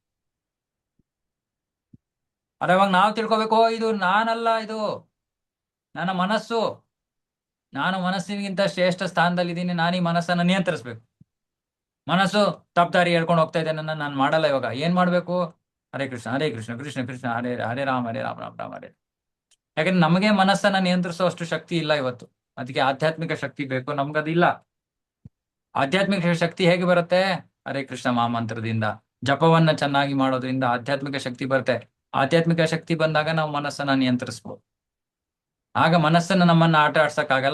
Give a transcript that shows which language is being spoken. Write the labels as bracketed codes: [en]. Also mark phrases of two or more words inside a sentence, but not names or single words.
[kn] ಆದ್ರೆ ಅವಾಗ ನಾವು ತಿಳ್ಕೊಬೇಕು, ಇದು ನಾನಲ್ಲ, ಇದು ನನ್ನ ಮನಸ್ಸು. ನಾನು ಮನಸ್ಸಿಗಿಂತ ಶ್ರೇಷ್ಠ ಸ್ಥಾನದಲ್ಲಿದ್ದೀನಿ. ನಾನು ಈ ಮನಸ್ಸನ್ನು ನಿಯಂತ್ರಿಸ್ಬೇಕು. ಮನಸ್ಸು ತಪ್ಪದಾರಿ ಹೇಳ್ಕೊಂಡು ಹೋಗ್ತಾ ಇದೆ, ನಾನು ಮಾಡಲ್ಲ. ಇವಾಗ ಏನ್ ಮಾಡ್ಬೇಕು? [sa] ಹರೇ ಕೃಷ್ಣ ಹರೇ ಕೃಷ್ಣ ಕೃಷ್ಣ ಕೃಷ್ಣ ಹರೇ ಹರೇ, ಹರೇ ರಾಮ ರಾಮ ರಾಮ ಹರೇ. [kn] ಯಾಕಂದ್ರೆ ನಮಗೆ ಮನಸ್ಸನ್ನ ನಿಯಂತ್ರಿಸೋ ಅಷ್ಟು ಶಕ್ತಿ ಇಲ್ಲ ಇವತ್ತು. ಅದಕ್ಕೆ ಆಧ್ಯಾತ್ಮಿಕ ಶಕ್ತಿ ಬೇಕು, ನಮ್ಗದಿಲ್ಲ. ಆಧ್ಯಾತ್ಮಿಕ ಶಕ್ತಿ ಹೇಗೆ ಬರುತ್ತೆ? ಹರೇ ಕೃಷ್ಣ ಮಹಾಮಂತ್ರದಿಂದ, ಜಪವನ್ನ ಚೆನ್ನಾಗಿ ಮಾಡೋದ್ರಿಂದ ಆಧ್ಯಾತ್ಮಿಕ ಶಕ್ತಿ ಬರುತ್ತೆ. ಆಧ್ಯಾತ್ಮಿಕ ಶಕ್ತಿ ಬಂದಾಗ ನಾವು ಮನಸ್ಸನ್ನ ನಿಯಂತ್ರಿಸ್ಬೋದು. ಆಗ ಮನಸ್ಸನ್ನ ನಮ್ಮನ್ನ ಆಟ ಆಡ್ಸಕ್ಕಾಗಲ್ಲ.